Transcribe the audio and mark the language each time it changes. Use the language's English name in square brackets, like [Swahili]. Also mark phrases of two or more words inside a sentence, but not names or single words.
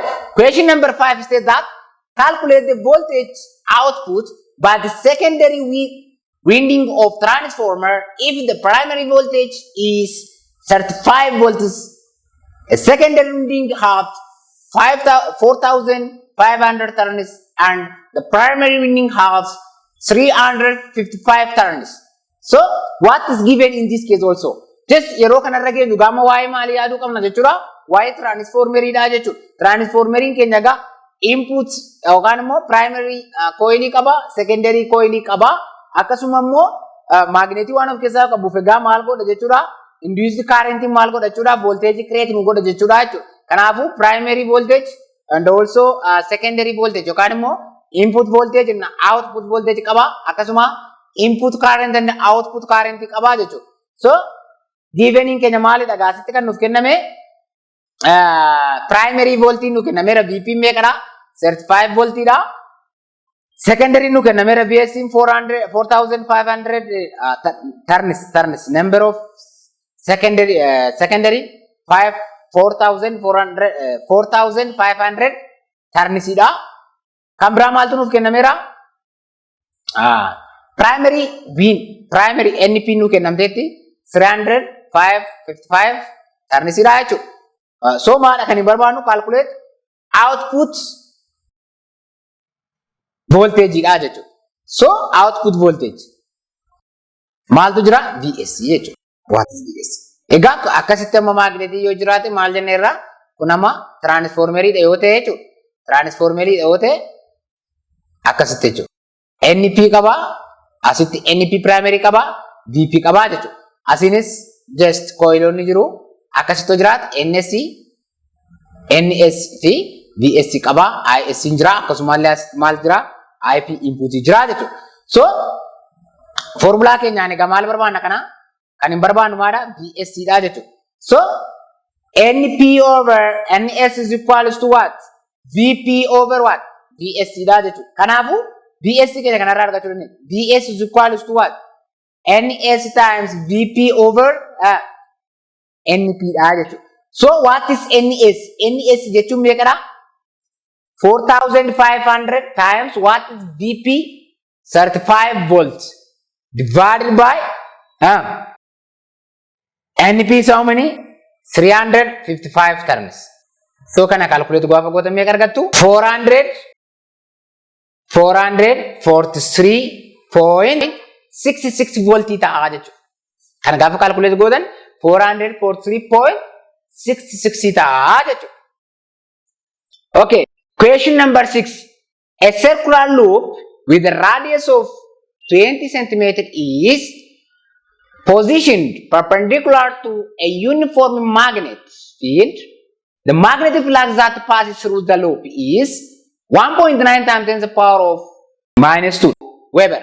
[English] Question number 5 says that calculate the voltage output by the secondary winding of transformer if the primary voltage is 35 volts. A secondary winding has 4,500 turns and the primary winding has 355 turns. So what is given in this case also? [Oromo] Just yeroo kanarra geenyu gama waa'ee maalii yaaduu qabna jechuudha. Waa'ee transformeriidha jechuudha. Transformeriin keenya egaa input yookaan immoo primary coilii qaba, secondary coilii qaba. Akkasuma immoo magnetii waan of keessaa qabuuf egaa maal godha jechuudha. [English] Induced current [Oromo] maal godha jechuudha. [English] Voltage create [Oromo] nu godha jechuudha jechuudha. Kanaafuu [English] primary voltage and also secondary voltage [Oromo] yookaan immoo [English] input voltage and output voltage [Oromo] qaba. Akkasuma [English] input current and output current [Oromo] qaba jechuudha. So given in keenya maalidha gaasitti kan nuuf kenname [English] primary voltage [Oromo] nu kennameera VP meeqadha 35 voltidha. Secondary nu kennameera VSC 4500 [English] turns number of secondary [Oromo] 4500 turnsida. Kan biraa maaltu nuuf kennameera primary NP nu kennamteetti 355 turnsida jechuudha. So maal kan barbaadnu [English] calculate output voltage [Oromo] dha jechuudha. So [English] output voltage [Oromo] maaltu jira VSC jechuudha. [English] What is VSC? [Oromo] Egaa akkasitti amma magnetii yoo jiraate maal jenneerra kun amma transformerii dha yoo ta'e jechuudha. Transformerii dha yoo ta'e akkasitti jechuudha. NP qaba, asitti NP primary qaba, VP qaba jechuudha. Asinis just coilonni jiru akkasitti jiraata NS fi VSC qaba, IS jira, akkasumallee maal jira IP input jira jechuudha. So formula keenyaan egaa maal barbaanna kana kan hin barbaannu maadha VSC dha jechuudha. [English] So NP over NS is equals to what? VP over what? [Oromo] VSC dha jechuudha. Kanaafuu VSC keenya kanarraa argachuu dandeenya. [English] VS is equals to what? NS times VP over NP [Oromo] dha jechuudha. [English] So what is NS? [Oromo] NS jechuun meeqadha? [English] 4500 times what is VP? 35 volts divided by NP is how many? 355 turns. [Oromo] So kana calculate gaafa gootan meeqa argattu? 443.66 volt ta'a jechuudha. Kana gaafa calculate gootan 443.66 ta'a jechuudha. [English] Okay, question number 6. A circular loop with a radius of 20 centimeter is positioned perpendicular to a uniform magnet field. The magnetic flux that passes through the loop is 1.9 times 10 to the power of -2 Weber.